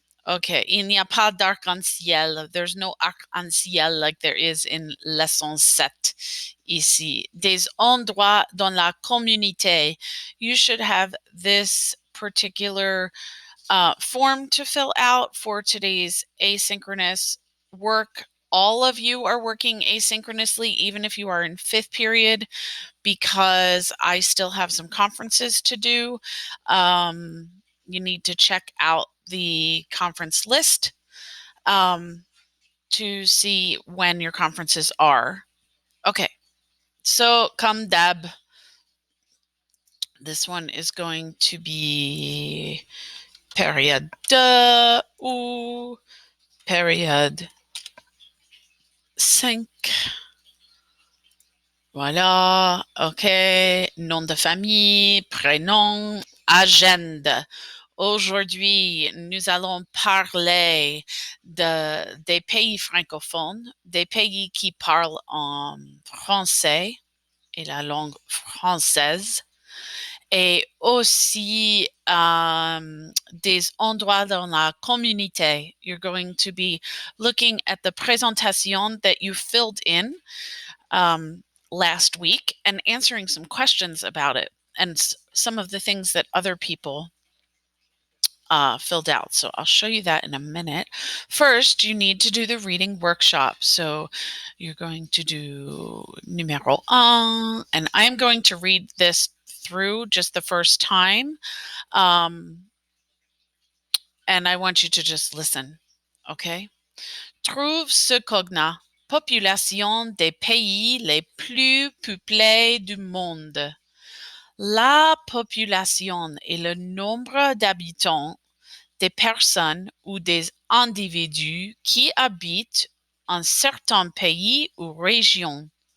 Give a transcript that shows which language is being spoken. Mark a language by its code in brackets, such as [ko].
[en] Okay, [fr] il n'y a pas d'arc-en-ciel. [en] There's no arc-en-ciel like there is in leçon 7 ici. [fr] Des endroits dans la communauté. [en] You should have this particular form to fill out for today's asynchronous work. All of you are working asynchronously, even if you are in 5th period, because I still have some conferences to do. You need to check out the conference list to see when your conferences are. Okay, so [fr] comme d'hab, [en] this one is going to be [fr] période 2 ou période 5. Voilà, ok, nom de famille, prénom, agenda. Aujourd'hui, nous allons parler des pays francophones, des pays qui parlent en français et la langue française, et aussi des endroits dans la communauté. [en] You're going to be looking at the presentation that you filled in last week and answering some questions about it and some of the things that other people filled out. So I'll show you that in a minute. First, you need to do the reading workshop. So you're going to do numéro 1, and I'm going to read this through just the first time. And I want you to just listen, okay? [fr] Trouve ce cognat. Population des pays les plus peuplés du monde. La population est le nombre d'habitants des personnes ou des individus qui habitent un certain pays ou région.